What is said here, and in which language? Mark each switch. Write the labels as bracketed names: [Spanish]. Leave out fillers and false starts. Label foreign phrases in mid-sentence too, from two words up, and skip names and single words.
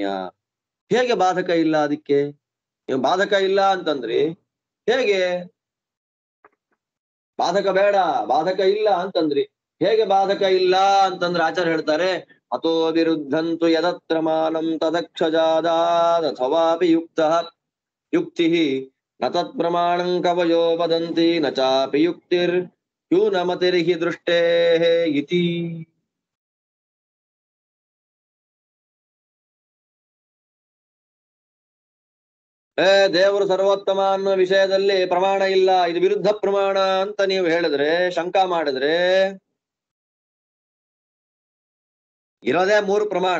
[Kannada] ಹೇಗೆ ಬಾಧಕ ಇಲ್ಲ? ಅದಕ್ಕೆ ಬಾಧಕ ಇಲ್ಲ ಅಂತಂದ್ರಿ ಹೇಗೆ? ಬಾಧಕ ಬೇಡ, ಬಾಧಕ ಇಲ್ಲ ಅಂತಂದ್ರಿ ಹೇಗೆ? ಬಾಧಕ ಇಲ್ಲ ಅಂತಂದ್ರೆ ಆಚಾರ್ಯ ಹೇಳ್ತಾರೆ, [Sanskrit] ಅಥೋ ವಿರುದ್ಧಂತು ಯದತ್ರ ಮಾನಂ ತದಕ್ಷಜಾದಾದಥವಾಪಿ ಯುಕ್ತಃ ಯುಕ್ತಿ ನ ತತ್ ಪ್ರಮಾಣಂ ಕವಯೋ ವದಂತಿ ನ ಚಾಪಿ ಯುಕ್ತಿರ್ ಯೂನಮತಿರ್ಹಿ ದೃಷ್ಟೇ ಇತಿ. [Kannada] ದೇವರು ಸರ್ವೋತ್ತಮ ಅನ್ನೋ ವಿಷಯದಲ್ಲಿ ಪ್ರಮಾಣ ಇಲ್ಲ, ಇದು ವಿರುದ್ಧ ಪ್ರಮಾಣ ಅಂತ ನೀವು ಹೇಳಿದ್ರೆ, ಶಂಕಾ ಮಾಡಿದ್ರೆ, ಇರೋದೇ 3 ಪ್ರಮಾಣ.